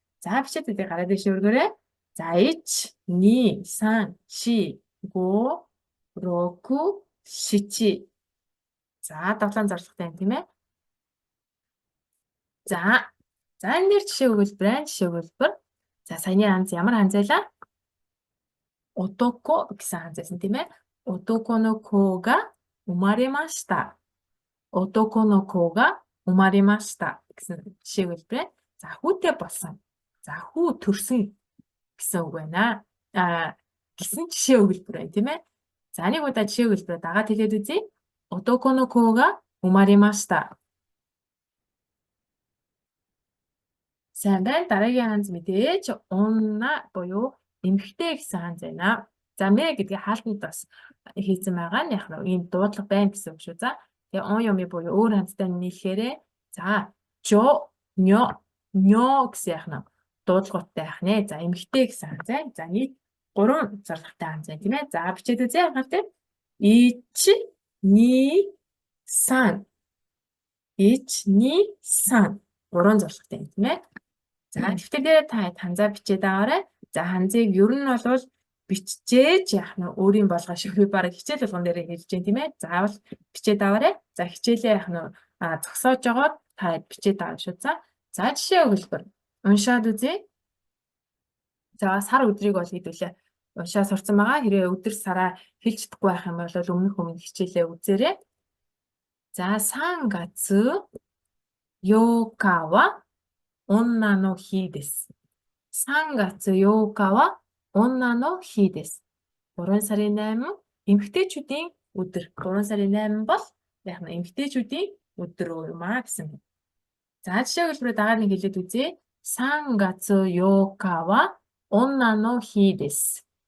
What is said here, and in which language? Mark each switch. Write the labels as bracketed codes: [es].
[mn] За бичээд үзье, гараа дэше өргөөрэй. За 1 2 3 4 5 6 7. За 7 зурлагтай байна, тийм ээ. За энэ дээр жишээ өгүүлбэр. За саяны ханз ямар ханз байлаа? Отоко гэсэн ханз байсан, тийм ээ. [ja] Отоко но ко га умаремашта. Отоко но ко га умаремашта [mn] гэсэн жишээ өгүүлбэр. За хүүтэй болсон. За хүү төрсөн гэсэн үг байна. Гэсэн жишээ өгүүлбэр байна, тийм ээ. За нэг удаа жишээ өгүүлбэрээ дагаад хэлээд үзье. [ja] Отоко но ко га умаремашта. [mn] Сайн байна. Дараагийн ханз мэдээж унна буюу эмхтэй гэсэн ханз байна. За мэ гэдгийг хаалтанд бас хийсэн байгаа нь яг ийм дуудлага байна гэсэн үг шүү. За тэгээ он юм буюу өөр ханзтай нийлэхээрээ за жо нё гэсэн яг дуудлагатай байх нэ. За эмхтэй гэсэн ханз байна. За нийт 3 зурлагтай ханз байна, тийм ээ. За бичээд үзье анхаар тийм. 1 2 3 1 2 3 3 зурлагтай юм, тийм ээ. За дэвтэр дээр та ханзаа бичээд аваарай. За ханзыг ер нь бол биччихээж яах нь өөрийн болгоо шиг би бараг хичээл болгон дээр хэлж дээ, тийм ээ. Заавал бичээд аваарай. За хичээлээ яах нь зогсоож жагаад та бичээд аваа шүү. За жишээ өгүүлбэр. Уншаад үзье. За сар өдрийг бол хэдүүлээ уншаад сурсан байгаа. Хэрвээ өдөр сараа хэлж чадахгүй байх юм бол өмнө хичээлээ үзээрэй. [ja] За 3月8日は女の日です。 3月8日は女の日です。 [mn] 3 сарын 8 эмэгтэйчүүдийн өдөр. 3 сарын 8 бол яг нь эмэгтэйчүүдийн өдөр юм гэсэн юм. За жишээ хэлбэрээ дагаад нэг хэлээд үзье. [ja] 3月8日は女の日です。